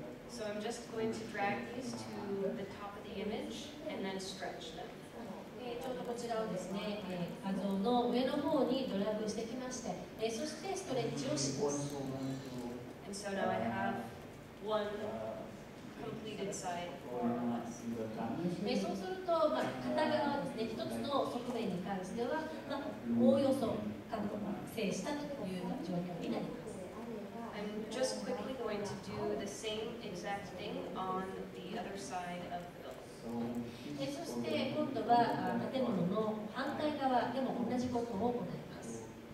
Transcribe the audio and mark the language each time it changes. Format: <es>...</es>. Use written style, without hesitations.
<en>So I'm just going to drag these to the top of the image and then stretch them.</en> <ja>ちょうどこちらをですね、画像の上の方にドラッグしてきまして、そしてストレッチをします。</ja> <en>And so now I have one completed side more or less.</en> <ja>そうすると、片側ですね、一つの側面に関しては、おおよそ完成したというような状況になります。</ja> <en>I'm just quickly going to do the same exact thing on the other side of the building.</en> <ja>そして今度は建物の反対側でも同じことを行います。</ja>